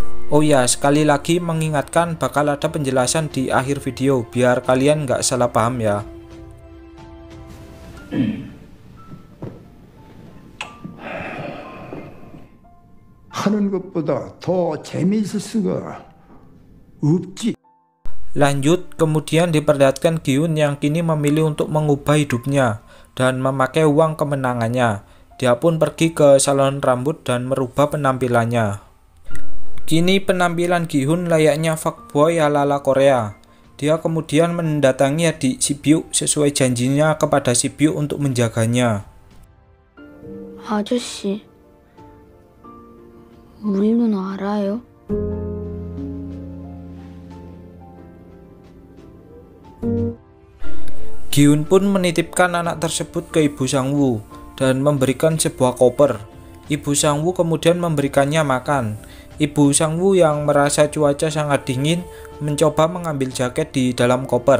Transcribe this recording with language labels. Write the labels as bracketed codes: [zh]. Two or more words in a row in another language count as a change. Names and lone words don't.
[id] Oh ya, sekali lagi mengingatkan bakal ada penjelasan di akhir video biar kalian nggak salah paham ya. [ko] 하는 것보다 더 재미있을 수가 없지. [id] Lanjut, kemudian diperlihatkan Gi-hun yang kini memilih untuk mengubah hidupnya dan memakai uang kemenangannya. Dia pun pergi ke salon rambut dan merubah penampilannya. Kini penampilan Gi-hun layaknya fuckboy ala-ala Korea. Dia kemudian mendatangi adik Si-byuk sesuai janjinya kepada Si-byuk untuk menjaganya. [ko] 아저씨, 우리 누나 알아요? [id] Gi-hun pun menitipkan anak tersebut ke ibu Sang-woo dan memberikan sebuah koper. Ibu Sang-woo kemudian memberikannya makan. Ibu Sang-woo yang merasa cuaca sangat dingin mencoba mengambil jaket di dalam koper.